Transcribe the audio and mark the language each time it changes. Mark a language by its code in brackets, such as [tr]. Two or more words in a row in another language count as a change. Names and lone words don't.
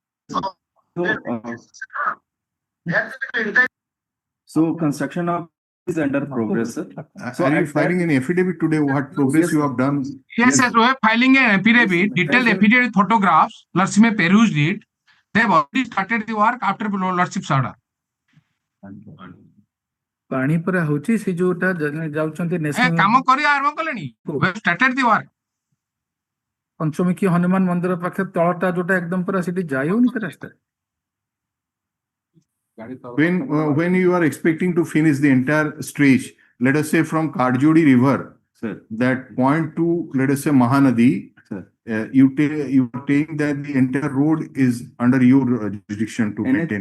[en] So construction of is under progress, sir. So are you filing an affidavit today? What progress you have done? Yes, sir. We are filing an affidavit, detailed affidavit photographs. Lordship may perused it. They have already started the work after Lordship's order. [or] ପାଣି ପୁରା ହଉଛି ସେ ଯୋଉଟା ଯାଉଛନ୍ତି କାମ କରି ଆରମ୍ଭ କଲେଣି [en] we have started the work. [or] ପଞ୍ଚମୁଖୀ ହନୁମାନ ମନ୍ଦିର ପାଖରେ ତଳଟା ଯୋଉଟା ଏକଦମ ପୁରା ସେଠି ଯାଇ ହଉନି ସେ ରାସ୍ତା [en] When you are expecting to finish the entire stretch, let us say from Karjodi river, sir, that point to, let us say, Mahanadi, sir, you are saying that the entire road is under your jurisdiction to maintain it.